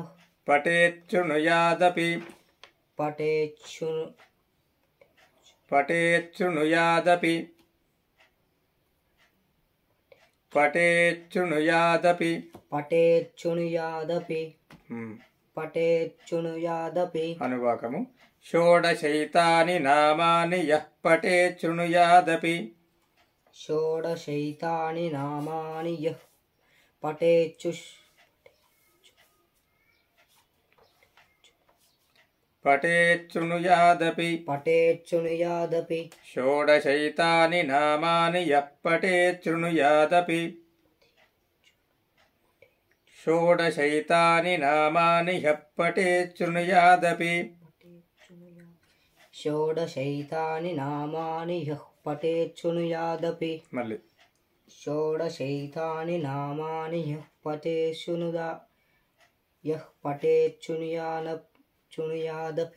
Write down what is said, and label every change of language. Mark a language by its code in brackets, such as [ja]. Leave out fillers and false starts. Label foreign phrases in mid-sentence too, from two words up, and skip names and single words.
[sa] పఠేచ్ఛృణుయాదపి पठेच्छृणुयादपि అనువాకము షోడశైతాని నామాని యః పఠేచ్ఛృణుయాదపి षोडशैतानि नामानि यः पठेच्छृणुयादपि షోడశైతాని నామాని యః పఠేచ్ఛృణుయాదపి షోడశైతాని నామాని యః పఠేచ్ఛృణుయాదపి षोडशैतानि नामानि यः पठेच्छृणुयादपि [te] మళ్ళీ [sa] षोडशैतानि नामानि यः पठेच्छृणुयादपि